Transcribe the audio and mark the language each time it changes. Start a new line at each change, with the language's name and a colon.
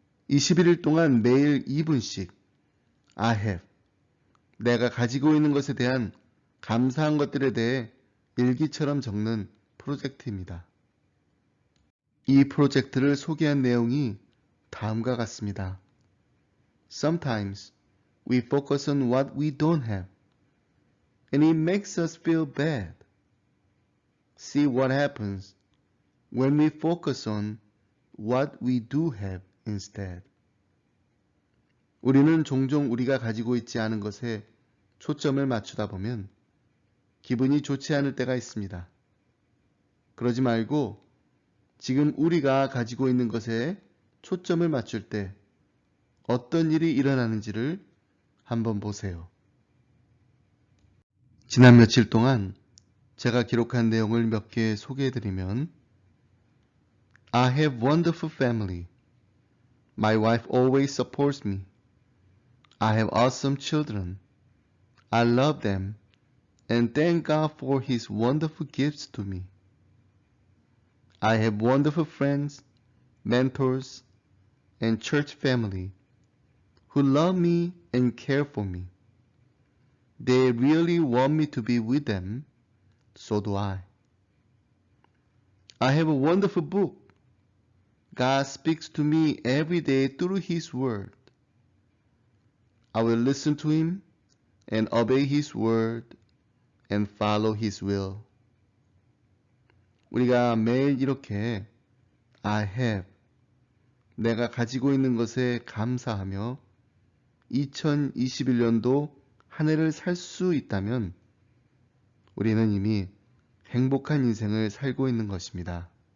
Korean: 21일 동안 매일 2분씩 I have, 내가 가지고 있는 것에 대한 감사한 것들에 대해 일기처럼 적는 프로젝트입니다. 이 프로젝트를 소개한 내용이 다음과 같습니다.
English: Sometimes we focus on what we don't have, and it makes us feel bad. See what happens when we focus on what we do have instead.
Korean: 우리는 종종 우리가 가지고 있지 않은 것에 초점을 맞추다 보면 기분이 좋지 않을 때가 있습니다. 그러지 말고 지금 우리가 가지고 있는 것에 초점을 맞출 때 어떤 일이 일어나는지를 한번 보세요. 지난 며칠 동안 제가 기록한 내용을 몇 개 소개해드리면
English: I have wonderful family. My wife always supports me. I have awesome children. I love them and thank God for His wonderful gifts to me. I have wonderful friends, mentors, and church family who love me and care for me. They really want me to be with them, so do I. I have a wonderful book. God speaks to me every day through His Word. I will listen to Him and obey His Word and follow His will.
Korean: 우리가 매일 이렇게 I have, 내가 가지고 있는 것에 감사하며 2021년도 한 해를 살 수 있다면 우리는 이미 행복한 인생을 살고 있는 것입니다.